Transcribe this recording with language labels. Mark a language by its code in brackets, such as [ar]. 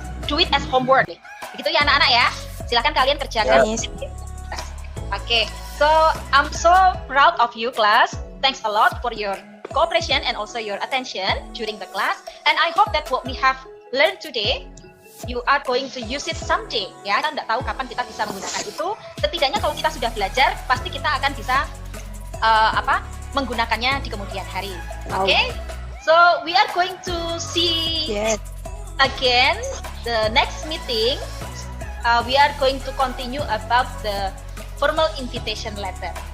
[en] Do it as homework. [id] Begitu ya anak-anak ya. Silakan kalian kerjakan. Oke. [en] So I'm so proud of you class. Thanks a lot for your cooperation and also your attention during the class. And I hope that what we have learned today you are going to use it someday ya. [id] Kita nggak tahu kapan kita bisa menggunakan itu. Setidaknya kalau kita sudah belajar, pasti kita akan bisa menggunakannya di kemudian hari. [en] Oke, so we are going to see again the next meeting. We are going to continue about the formal invitation letter.